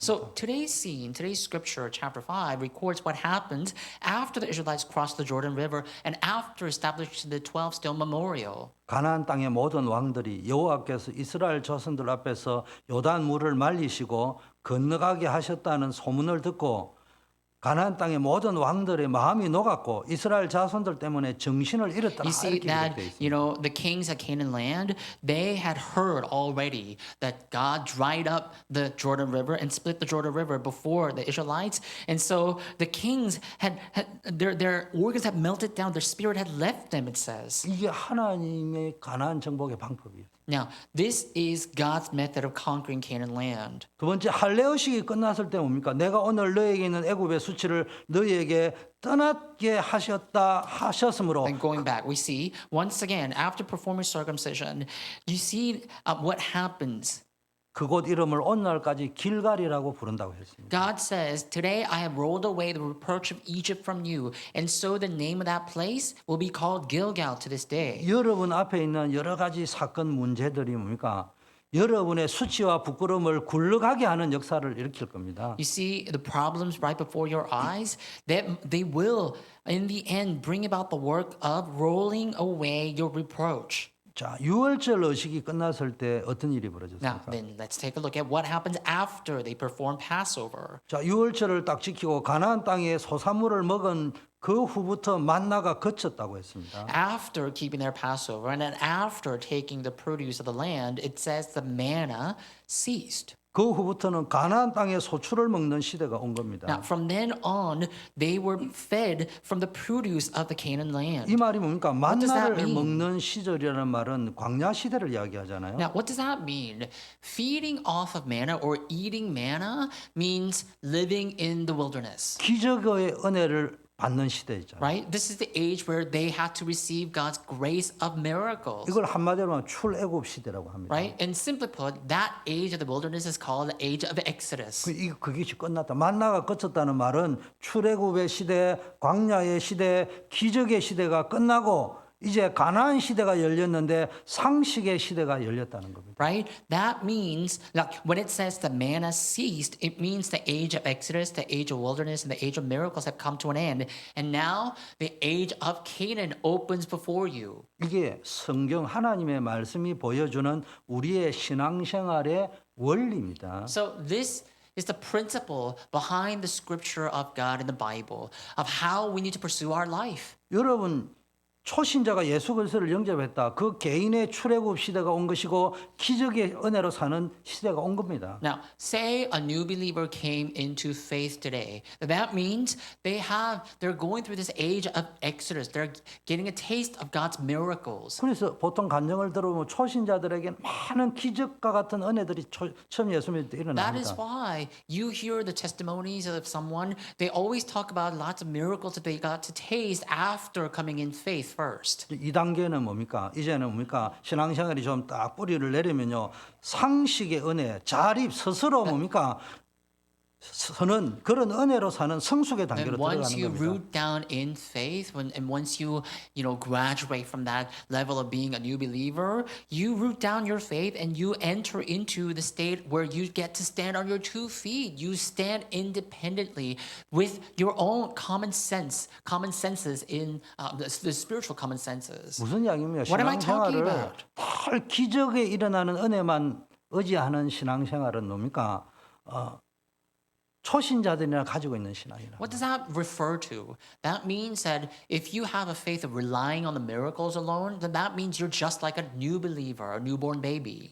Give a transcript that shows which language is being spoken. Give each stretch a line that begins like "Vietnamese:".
English: So today's scene, today's scripture, chapter 5, records what happened after the Israelites crossed the Jordan River and after establishing the 12 stone memorial.
Korean: 가나안 땅의 모든 왕들이 여호와께서 이스라엘 자손들 앞에서 요단 물을 말리시고 건너가게 하셨다는 소문을 듣고 가나안 땅의 모든 왕들의 마음이 녹았고 이스라엘 자손들 때문에 정신을 잃었다.
English: You see
Korean: 이렇게
English: that,
Korean: 기록되어 있습니다.
English: the kings of Canaan land, they had heard already that God dried up the Jordan River and split the Jordan River before the Israelites. And so the kings had their organs had melted down, their spirit had left them, it says.
Korean: 이게 하나님의 가나안 정복의 방법이에요.
English: Now, this is God's method of conquering Canaan land.
Korean: 두 번째 할례의식이 끝났을 때 뭡니까? 내가 오늘 너에게 있는 애굽의 수치를 너에게 떠나게 하셨으므로
English: And going back, we see once again after performing circumcision, you see what happens.
Korean: 그곳 이름을 오늘날까지 길갈이라고 부른다고 했습니다.
English: God says, "Today I have rolled away the reproach of Egypt from you, and so the name of that place will be called Gilgal to this day."
Korean: 여러분 앞에 있는 여러 가지 사건 문제들이 뭡니까? 여러분의 수치와 부끄러움을 굴러가게 하는 역사를 일으킬 겁니다.
English: You see the problems right before your eyes, that they will in the end bring about the work of rolling away your reproach.
Korean: 자, 유월절 의식이 끝났을 때 어떤 일이
English: Now,
Korean: 벌어졌습니까?
English: then let's take a look at what happens after they perform Passover.
Korean: 자, 유월절을 딱 지키고 가나안 땅에 소산물을 먹은 그 후부터 만나가 그쳤다고 했습니다.
English: After keeping their Passover and then after taking the produce of the land, it says the manna ceased.
Korean: 그 후부터는 가나안 땅에 소출을 먹는 시대가 온 겁니다.
English: from then on, they were fed from the produce of the Canaan land.
Korean: 이 말이 뭡니까?
English: does that
Korean: 만나를
English: mean?
Korean: 먹는 시절이라는 말은 광야 시대를 이야기하잖아요.
English: Now, what does that mean? Feeding off of manna or eating manna means living in the wilderness,
Korean: 기적의 은혜를 받는 시대 있잖아요.
English: right? This is the age where they had to receive God's grace of miracles,
Korean: 이걸 한마디로 하면 출애굽 시대라고 합니다.
English: right? And simply put, that age of the wilderness is called the age of Exodus.
Korean: 그게 끝났다. 만나가 끝쳤다는 말은 출애굽의 시대, 광야의 시대, 기적의 시대가 끝나고 이제 가나안 시대가 열렸는데 상식의 시대가 열렸다는 겁니다.
English: Right? That means, like, when it says the manna ceased, it means the age of Exodus, the age of wilderness, and the age of miracles have come to an end. And now the age of Canaan opens before you.
Korean: 이게 성경 하나님의 말씀이 보여주는 우리의 신앙생활의 원리입니다.
English: So this is the principle behind the scripture of God in the Bible of how we need to pursue our life.
Korean: 여러분 초신자가 예수 그리스도를 영접했다. 그 개인의 출애굽 시대가 온 것이고 기적의 은혜로 사는 시대가 온 겁니다.
English: Now, say a new believer came into faith today. That means they're going through this age of Exodus. They're getting a taste of God's miracles.
Korean: 그래서 보통 간증을 들어보면 초신자들에게 많은 기적과 같은 은혜들이 처음 예수 믿을 때
English: That is
Korean: 일어납니다.
English: why you hear the testimonies of someone, they always talk about lots of miracles that they got to taste after coming in faith first.
Korean: 이 단계는 뭡니까? 이제는 뭡니까? 신앙생활이 좀 딱 뿌리를 내리면요. 상식의 은혜, 자립 스스로 뭡니까? 서는 그런 은혜로 사는 성숙의 단계로
English: And once
Korean: 들어가는
English: you
Korean: 겁니다.
English: root down in faith, and once you graduate from that level of being a new believer, you root down your faith and you enter into the state where you get to stand on your 2 feet. You stand independently with your own common senses in the spiritual common senses.
Korean: 무슨 이야기입니까?
English: What am I talking
Korean: 신앙생활을
English: about?
Korean: 늘 기적에 일어나는 은혜만 의지하는 신앙생활은 뭡니까? 초신자들이나 가지고 있는 신앙이라.
English: What does that refer to? That means that if you have a faith of relying on the miracles alone, then that means you're just like a new believer, a newborn baby.